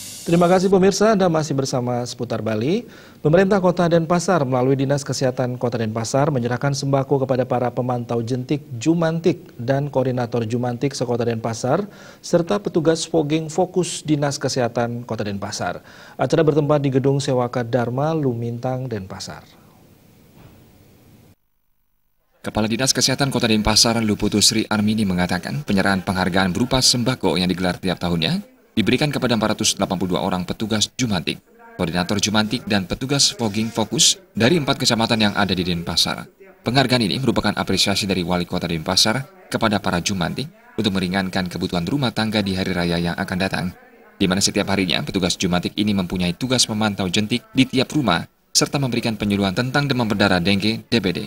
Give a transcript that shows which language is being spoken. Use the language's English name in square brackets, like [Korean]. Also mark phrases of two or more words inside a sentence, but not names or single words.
[Indonesian] Terima kasih pemirsa, Anda masih bersama Seputar Bali. Pemerintah Kota Denpasar melalui Dinas Kesehatan Kota Denpasar menyerahkan sembako kepada para pemantau jentik Jumantik dan koordinator Jumantik sekota Denpasar serta petugas fogging fokus Dinas Kesehatan Kota Denpasar. Acara bertempat di Gedung Sewaka Dharma, Lumintang, Denpasar. Kepala Dinas Kesehatan Kota Denpasar, Luputu Sri Armini mengatakan penyerahan penghargaan berupa sembako yang digelar tiap tahunnya diberikan kepada 482 orang petugas Jumantik, koordinator Jumantik, dan petugas fogging fokus dari 4 kecamatan yang ada di Denpasar. Penghargaan ini merupakan apresiasi dari Wali Kota Denpasar kepada para Jumantik untuk meringankan kebutuhan rumah tangga di hari raya yang akan datang, di mana setiap harinya petugas Jumantik ini mempunyai tugas memantau jentik di tiap rumah, serta memberikan penyuluhan tentang demam berdarah dengue (DBD).